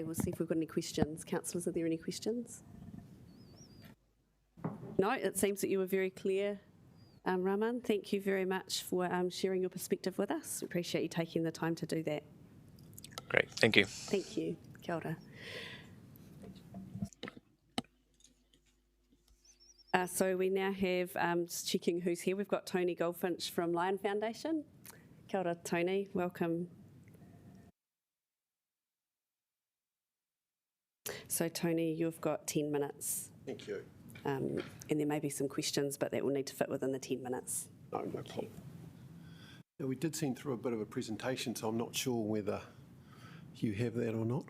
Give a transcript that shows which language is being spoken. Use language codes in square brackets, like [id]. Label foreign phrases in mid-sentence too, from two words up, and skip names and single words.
[en] We'll see if we've got any questions. Councillors, are there any questions? No, it seems that you were very clear, Raman. Thank you very much for sharing your perspective with us. We appreciate you taking the time to do that. Great, thank you. Thank you. [mi] Kia ora. [en] So we now have, just checking who's here, we've got Tony Goldfinch from Lion Foundation. [mi] Kia ora, [en] Tony, welcome. So Tony, you've got 10 minutes. Thank you. And there may be some questions, but that will need to fit within the 10 minutes. No problem. Now, we did send through a bit of a presentation, so I'm not sure whether you have that or not.